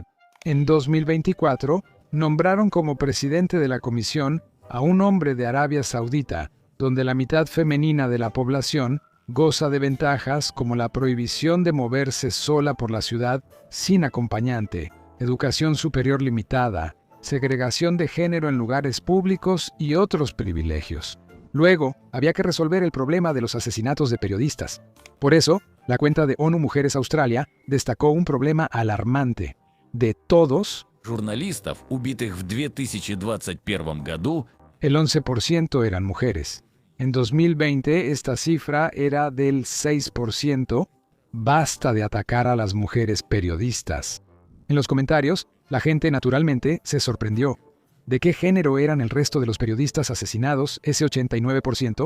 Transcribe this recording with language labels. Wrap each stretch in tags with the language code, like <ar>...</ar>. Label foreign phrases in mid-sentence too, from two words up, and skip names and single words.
<es>En 2024, nombraron como presidente de la comisión a un hombre de Arabia Saudita, donde la mitad femenina de la población goza de ventajas como la prohibición de moverse sola por la ciudad sin acompañante, educación superior limitada, segregación de género en lugares públicos y otros privilegios. Luego, había que resolver el problema de los asesinatos de periodistas. Por eso, la cuenta de ONU Mujeres Australia destacó un problema alarmante. De todos,</es> <ru>Журналистов, убитых в 2021 году,</ru> <es>el 11% eran mujeres. En 2020, esta cifra era del 6%. Basta de atacar a las mujeres periodistas. En los comentarios, la gente naturalmente se sorprendió. ¿De qué género eran el resto de los periodistas asesinados, ese 89%?</es>